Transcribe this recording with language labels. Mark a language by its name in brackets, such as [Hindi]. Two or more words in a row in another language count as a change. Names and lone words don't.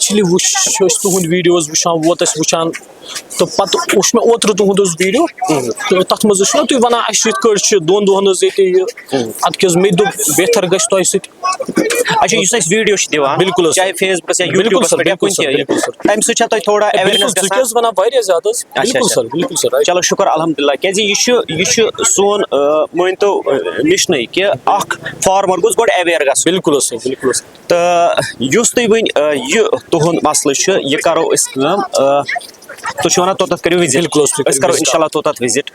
[Kashmiri] ایکچُلی وٕچھ أسۍ تُہُنٛد ویٖڈیوز وٕچھان ووت اَسہِ وٕچھان تہٕ پَتہٕ وٕچھ مےٚ اوترٕ تُہُنٛد حظ ویٖڈیو تہٕ تَتھ منٛز حظ چھُنہ تُہۍ وَنان اَسہِ یِتھ کٲٹھۍ چھِ 2 دۄہَن حظ ییٚتہِ یہِ اَدٕ کیٛاہ حظ مےٚ دوٚپ بہتر گژھِ تۄہہِ سۭتۍ اچھا یُس أسۍ ویٖڈیو چھِ دِوان بالکل چاہے فیس بُکَس یا یوٗٹیوٗبَس پٮ۪ٹھ یا کُنہِ تہِ تَمہِ سۭتۍ چھا تۄہہِ تھوڑا تھوڑا اویئرنیس ژٕ ونان واریاہ زیادٕ حظ بالکل سر بالکل سر چلو شکر الحمدللہ کیازِ یہ سون مٲنتو مشنٕے کہِ اکھ فارمر گوٚژھ گۄڈٕ اویئر گژھُن بالکل سر بالکل سر تہٕ یُس تُہۍ وۄنۍ یہِ تُہُنٛد مسلہٕ چھُ یہِ کرو أسۍ کٲم تُہۍ چھِو ونان توٚتتھ کٔرِو وِزِٹ أسۍ کرو انشاء اللہ توٚتتھ وِزِٹ